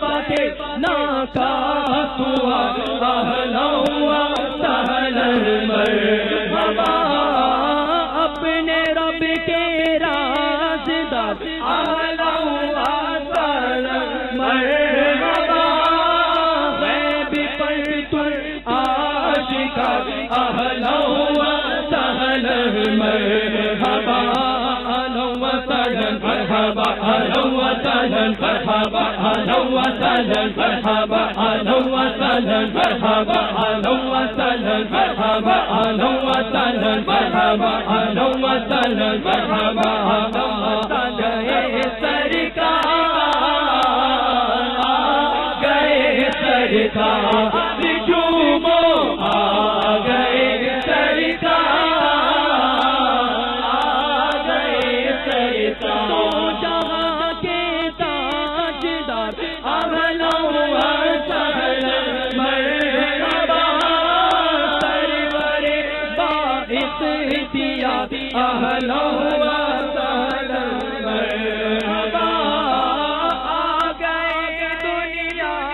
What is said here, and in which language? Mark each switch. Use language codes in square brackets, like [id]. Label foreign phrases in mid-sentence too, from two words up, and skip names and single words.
[ur] باتیں ناکاس ہوا [ar] اہلا وسہلا مرحبا [ur] اپنے رب کے رازدار اہلا [ar] وسہلا مرحبا [ur] غیب پر تو عاشقاں [ar] اہلا وسہلا مرحبا اہلا وسہلا مرحبا اہلا وسہلا مرحبا اہلا وسہلا مرحبا اہلا وسہلا مرحبا اہلا وسہلا مرحبا اہلا وسہلا مرحبا اہلا وسہلا مرحبا [ur] گئے سرکار جھومو آ گئے تو جہاں کے تاجدار [ar] اہلا وسہلا مرحبا [ur] سرور بااختیار [ar] اہلا وسہلا مرحبا [ur] آ گئے دنیا